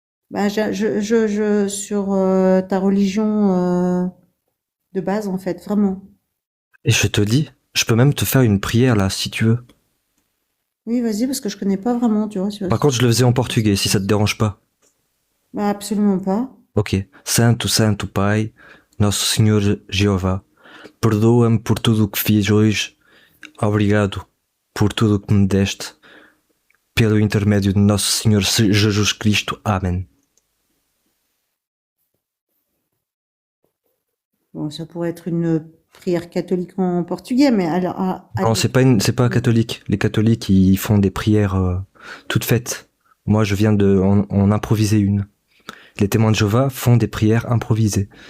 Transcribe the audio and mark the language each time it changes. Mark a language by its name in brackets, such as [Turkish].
[French] Ben, sur ta religion de base, en fait, vraiment. Et je te dis, je peux même te faire une prière là, si tu veux. Oui, vas-y, parce que je connais pas vraiment, tu vois. Par contre, je le faisais en portugais, si ça te dérange pas. Ben, absolument pas. Ok. [Portuguese] Santo, Santo Pai, Nosso Senhor Jeová, perdoa-me por tudo o que fiz hoje. Obrigado por tudo o que me deste. Pelo intermédio de Nosso Senhor Jesus Cristo. Amen. [French] Bon, ça pourrait être une prière catholique en portugais, mais alors... Non, c'est pas catholique. Les catholiques, ils font des prières toutes faites. Moi, je viens en improviser une. Les témoins de Jéhovah font des prières improvisées.